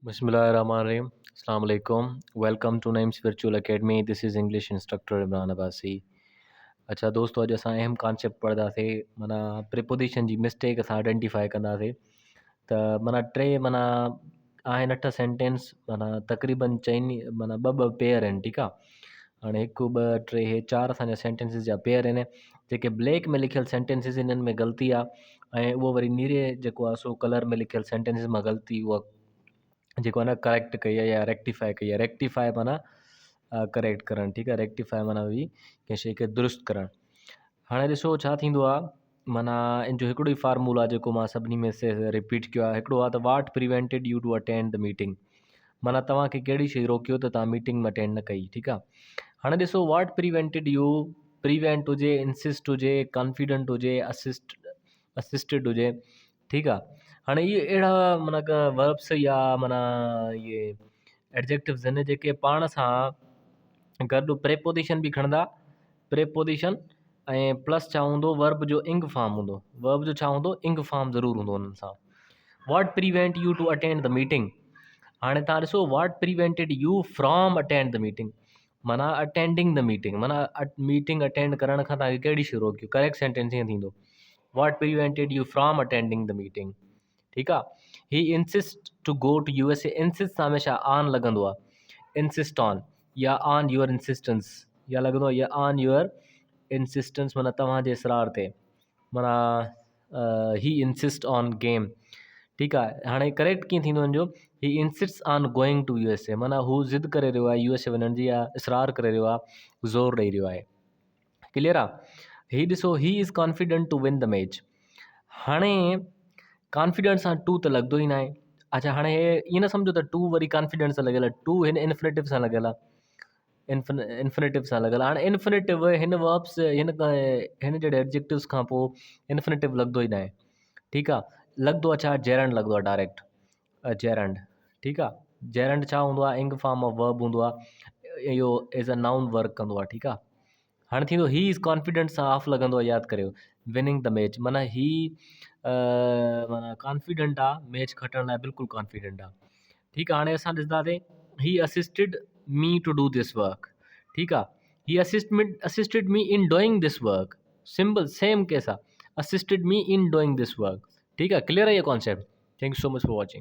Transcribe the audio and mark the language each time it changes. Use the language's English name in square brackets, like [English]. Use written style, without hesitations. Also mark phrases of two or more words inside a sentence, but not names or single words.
[Arabic] بسم الله الرحمن الرحيم. السلام عليكم. [English] Welcome to Names Virtual Academy. This is English instructor Imran Abassi. [Sindhi] अच्छा दोस्तों, अॼु असां अहम कॉन्सेप्ट पढ़ंदासीं माना प्रिपोजिशन जी मिस्टेक असां आइडेंटिफाई कंदासीं। त माना टे माना आहिनि 8 सेंटेंस, माना तक़रीबन चइनि माना ॿ पेयर आहिनि, ठीकु आहे। हाणे 1 2 3 हे 4 असांजा सेंटेंसिस जा पेयर आहिनि। जेके ब्लैक में लिखियल सेंटेंसिस इन्हनि में ग़लती आहे, ऐं उहो वरी नीरे जेको आहे सो कलर में लिखियल सेंटेंसिस मां ग़लती उहा जेको आहे न करेक्ट कई आहे या रेक्टिफाई कई आहे। रेक्टिफाई माना करेक्ट करणु, ठीकु आहे। रेक्टिफाई माना हुई कंहिं शइ खे दुरुस्त करणु। हाणे ॾिसो छा थींदो आहे, माना इन जो हिकिड़ो ई फार्मूला जेको मां सभिनी में से रिपीट कयो आहे, हिकिड़ो आहे त [English] what prevented you to attend the meeting. [Sindhi] माना तव्हांखे कहिड़ी शइ रोकियो त तव्हां मीटिंग में अटेंड न कई, ठीकु आहे। हाणे ॾिसो [English] what prevented you, [Sindhi] प्रिवेंट हुजे, इंसिस्ट हुजे, कॉन्फिडेंट हुजे, असिस्टेड हुजे, ठीकु आहे। हाणे इहे अहिड़ा माना वर्ब्स या माना इहे एडजेक्टिव्स आहिनि जेके पाण सां गॾु प्रेपोजिशन बि खणंदा। प्रेपोजिशन ऐं प्लस छा हूंदो, वर्ब जो [English] ing form [Sindhi] हूंदो। वर्ब जो छा हूंदो, [English] ing form [Sindhi] ज़रूरु हूंदो उन्हनि सां। [English] what prevent you to attend the meeting. [Sindhi] हाणे तव्हां ॾिसो [English] what prevented you from attend the meeting, [Sindhi] माना [English] attending the meeting, [Sindhi] माना [English] meeting attend [Sindhi] करण खां तव्हांखे कहिड़ी शइ रोकियो। करेक्ट सेंटेंस ईअं थींदो, [English] what prevented you from attending the meeting, ठीकु आहे। he insist to go to USA. [Sindhi] इंसिस्ट सां हमेशह ऑन लॻंदो आहे, [English] insist on [Sindhi] या [English] on your insistence, [Sindhi] या लॻंदो आहे या [English] on your insistence, [Sindhi] माना तव्हांजे इसरार ते, माना [English] he insist on game, [Sindhi] ठीकु आहे। हाणे करेक्ट कीअं थींदो हिन जो, [English] he insist on going to USA, [Sindhi] माना हू ज़िद करे रहियो आहे यूएसए वञण जी, या इसरार करे रहियो आहे, ज़ोर ॾेई रहियो आहे। क्लियर आहे। ही ॾिसो, [English] he is confident to win the match. [Sindhi] हाणे कॉन्फिडेंस सां टू त लॻंदो ई न आहे। अच्छा, हाणे ईअं न सम्झो त टू वरी कॉन्फिडेंस सां लॻियल आहे, टू हिन इन्फिनेटिव सां लॻियल आहे, इन्फिनेटिव सां लॻियल आहे। हाणे इन्फिनेटिव हिन वर्ब्स हिन जहिड़े एडजेक्टिव्स खां पोइ इन्फिनेटिव लॻंदो ई न आहे, ठीकु आहे। लॻंदो आहे छा, जेरंड लॻंदो आहे डायरेक्ट, जेरंड, ठीकु आहे। जेरंड छा हूंदो आहे, [English] ing form of verb [Sindhi] हूंदो आहे, इहो [English] as a noun work [Sindhi] कंदो आहे, ठीकु आहे। हाणे थींदो [English] he is confident [Sindhi] सां ऑफ लॻंदो आहे, यादि करियो, [English] winning the match, [Sindhi] माना ही माना कॉन्फिडेंट आहे, मैच खटण लाइ बिल्कुलु कॉन्फिडेंट आहे, ठीकु आहे। हाणे असां ॾिसंदासीं, [English] he assisted me to do this work, [Sindhi] ठीकु आहे। [English] he assisted me in doing this work, simple same case आहे, assisted me in doing this work, [Sindhi] ठीकु आहे। क्लियर आहे ये कॉन्सेप्ट। [English] thank you so much for watching.